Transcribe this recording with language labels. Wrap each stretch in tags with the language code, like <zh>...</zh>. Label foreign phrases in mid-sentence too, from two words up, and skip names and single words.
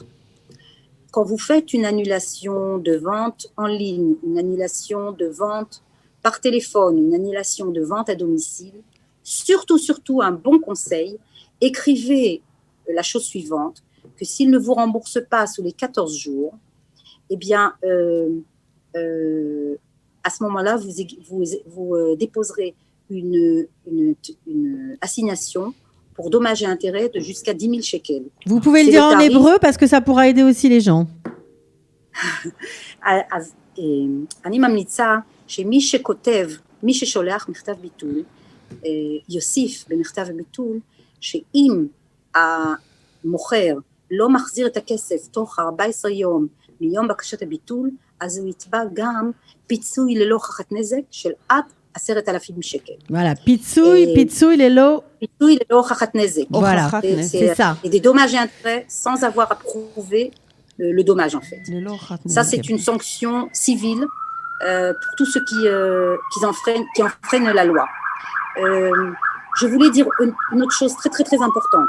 <fr>Quand vous faites une annulation de vente en ligne, une annulation de vente par téléphone, une annulation de vente à domicile, surtout un bon conseil, écrivez la chose suivante, que s'il ne vous rembourse pas sous les 14 jours, eh bien, à ce moment-là, vous déposerez une assignation pour dommages et intérêts de jusqu'à 10 000 shekels. Vous pouvez le dire en hébreu parce que ça pourra aider aussi les gens.</fr> <he>אני ממליצה שמי שכותב, מי ששולח מכתב ביטול, יוסיף במכתב הביטול, שאם המוכר לא מחזיר את הכסף תוך 14 יום מיום בקשת הביטול, אז הוא יתבע גם פיצוי ללא הוכחת נזק של עד 10,000 שקל. Voilà, פיצוי ללא הוכחת נזק.</he> <fr>Voilà, c'est ça. Et des dommages et intérêts sans avoir à prouver le dommage, en fait. Ça, c'est une sanction civile pour tous ceux qui enfreignent la loi. Je voulais dire une autre chose très, très, très importante.</fr>